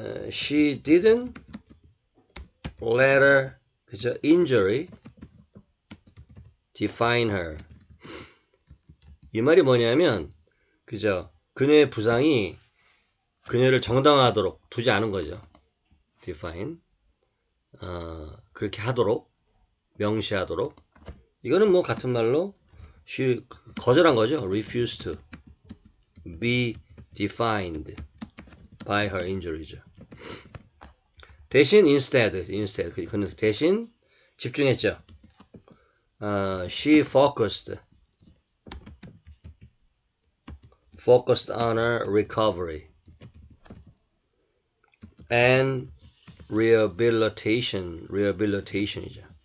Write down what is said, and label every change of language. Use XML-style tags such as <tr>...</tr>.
<en>She didn't let her, 그죠? injury define her.</en> <ko>이 말이 뭐냐면, 그죠? 그녀의 부상이 그녀를 정당화하도록 두지 않은 거죠.</ko> <en>define.</en> <ko>그렇게 하도록, 명시하도록. 이거는 뭐 같은 말로 she 거절한 거죠.</ko> <en>refused to be defined by her injuries.</en> <ko>대신 instead 그는 대신 집중했죠.</ko> <en>She focused on her recovery and rehabilitation이죠.</en>